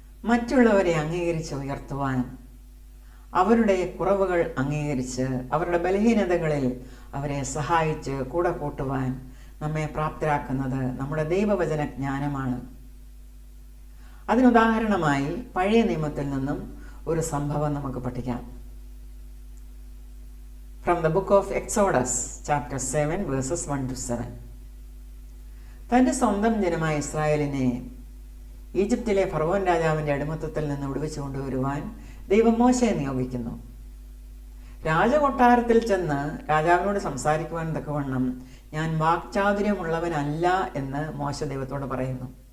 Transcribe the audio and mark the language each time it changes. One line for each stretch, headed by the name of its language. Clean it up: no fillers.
Malayalam: മറ്റുള്ളവരെ അംഗീകരിച്ച് ഉയർത്തുവാൻ, അവരുടെ കുറവുകൾ അംഗീകരിച്ച് അവരുടെ ബലഹീനതകളിൽ അവരെ സഹായിച്ച് കൂടെ കൂട്ടുവാൻ നമ്മെ പ്രാപ്തരാക്കുന്നത് നമ്മുടെ ദൈവവചന ജ്ഞാനമാണ്. അതിനുദാഹരണമായി പഴയ നിയമത്തിൽ നിന്നും ഒരു സംഭവം നമുക്ക് പഠിക്കാം.
English: From the book of Exodus, chapter 7, verses 1 to 7.
Malayalam: തൻ്റെ സ്വന്തം ജനമായ ഇസ്രായേലിനെ ഈജിപ്തിലെ ഫറവോൻ രാജാവിൻ്റെ അടിമത്തത്തിൽ നിന്ന് വിടുവിച്ചു കൊണ്ടുവരുവാൻ ദൈവം മോശയെ നിയോഗിക്കുന്നു. രാജകൊട്ടാരത്തിൽ ചെന്ന് രാജാവിനോട് സംസാരിക്കുവാൻ തക്കവണ്ണം ഞാൻ വാക്ചാതുര്യമുള്ളവനല്ല എന്ന് മോശ ദൈവത്തോട് പറയുന്നു.